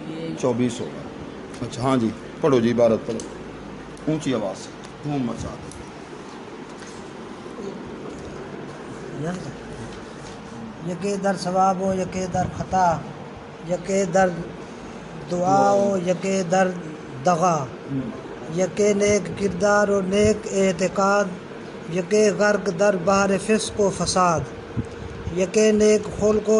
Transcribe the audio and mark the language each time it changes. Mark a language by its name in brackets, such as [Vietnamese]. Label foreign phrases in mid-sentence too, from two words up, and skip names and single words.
[Urdu] 24 ہوگا. اچھا ہاں جی پڑھو جی عبارت پڑھو اونچی آواز سے دھوم مچا دو. یکے در ثواب ہو یکے در خطا، یکے در دعا ہو یکے در دغا، یکے نیک کردار و نیک اعتقاد، یکے غرق در بحر فسق و فساد، یکے نیک خلق و